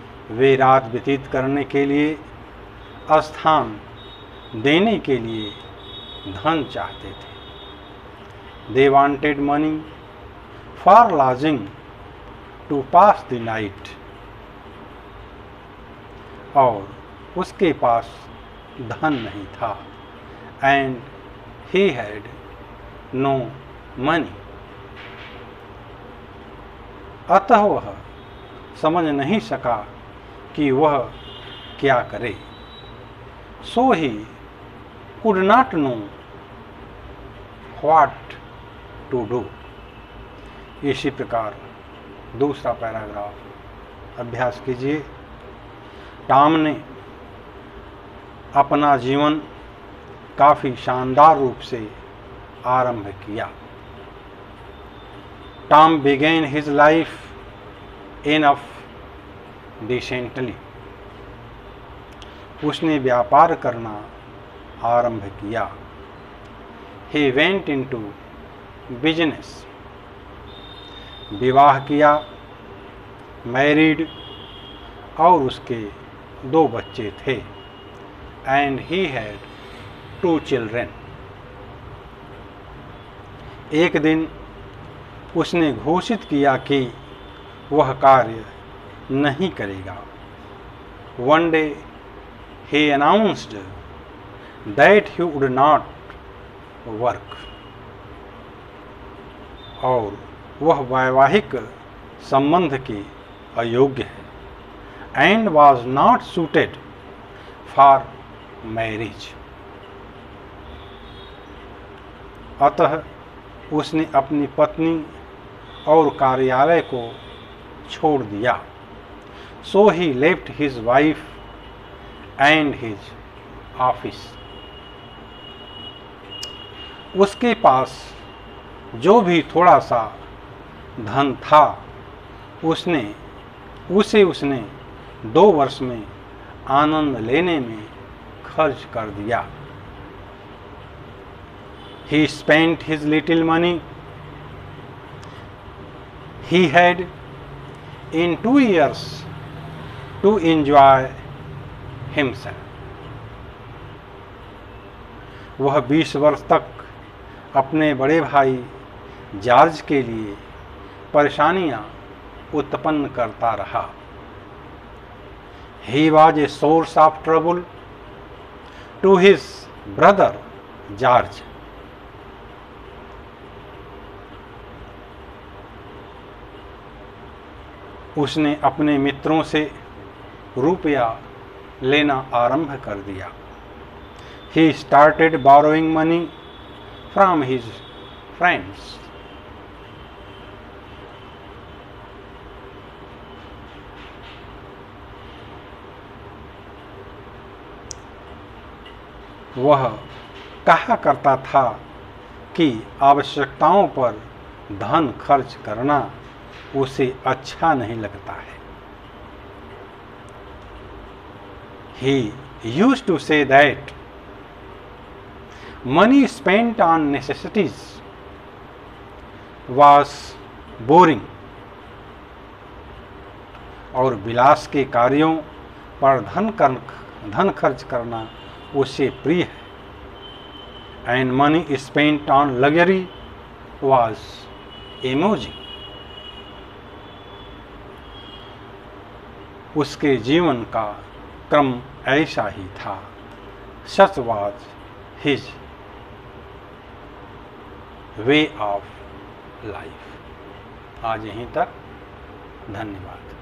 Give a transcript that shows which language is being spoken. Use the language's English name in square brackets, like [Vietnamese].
[Hindi] वे रात व्यतीत करने के लिए स्थान देने के लिए धन चाहते थे। [English] They wanted money for lodging to pass the night। [Hindi] और उसके पास धन नहीं था। [English] And he had no money। [Hindi] अतः वह समझ नहीं सका कि वह क्या करे। [English] So he could not know what to do। [Hindi] इसी प्रकार दूसरा पैराग्राफ अभ्यास कीजिए। टॉम ने अपना जीवन काफ़ी शानदार रूप से आरंभ किया। [English] Tom began his life enough decently। [Hindi] उसने व्यापार करना आरंभ किया। [English] He went into business। [Hindi] विवाह किया, मैरिड, और उसके 2 बच्चे थे। [English] And he had 2 children। [Hindi] एक दिन उसने घोषित किया कि वह कार्य नहीं करेगा। [English] One day he announced that he would not work। [Hindi] और वह वैवाहिक संबंध के अयोग्य है। [English] and was not suited for marriage. [Hindi] अतः उसने अपनी पत्नी और कार्यालय को छोड़ दिया. [English] So he left his wife and his office. [Hindi] उसके पास जो भी थोड़ा सा धन था उसे उसने 2 वर्ष में आनंद लेने में खर्च कर दिया. [English] He spent his little money he had in 2 years to enjoy himself. [Hindi] वह 20 वर्ष तक अपने बड़े भाई जॉर्ज के लिए परेशानियां उत्पन्न करता रहा. [English] He was a source of trouble to his brother George. [Hindi] उसने अपने मित्रों से रुपया लेना आरंभ कर दिया. [English] He started borrowing money from his friends. [Hindi] वह कहा करता था कि आवश्यकताओं पर धन खर्च करना उसे अच्छा नहीं लगता है. [English] He used to say that money spent on necessities was boring. [Hindi] और विलास के कार्यों पर धन खर्च करना उसे प्रिय है. [English] And money spent on luxury was amusing. [Hindi] उसके जीवन का क्रम ऐसा ही था. [English] Such was his way of life. [Hindi] आज यहीं तक. धन्यवाद.